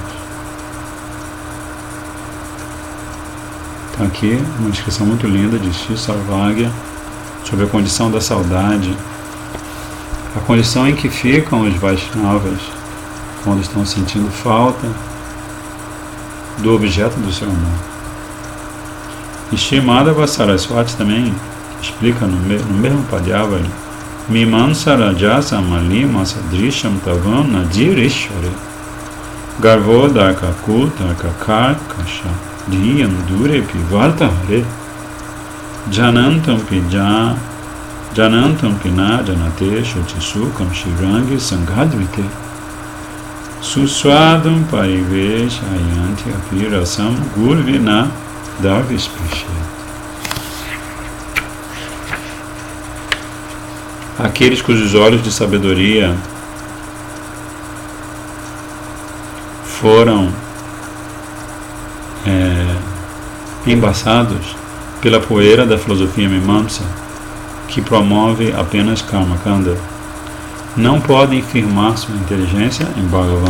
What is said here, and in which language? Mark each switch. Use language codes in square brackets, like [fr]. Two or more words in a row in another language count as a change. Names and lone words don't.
[pt] Então aqui uma descrição muito linda de Sri Sarvagya sobre a condição da saudade, a condição em que ficam os Vaishnavas quando estão sentindo falta do objeto do seu amor. E Shri Madhava Saraswati também explica no mesmo [sa] Padhyavali: Mimansa Rajasa Malima Sadrisham Tavam Nadirishwari Garvodaka Kutaka Karkasha Dhyam Durepi Vartahare Janantam Pija Janantam Pina Janate Shotisukam Shirangi Sanghadvite Suswadam Parivesh Ayanti Apirasam Gurvina Davisprishet. [pt] Aqueles cujos olhos de sabedoria foram embaçados pela poeira da filosofia Mimamsa, que promove apenas [sa] Karma Kanda, [pt] não podem firmar sua inteligência em Bhagavan.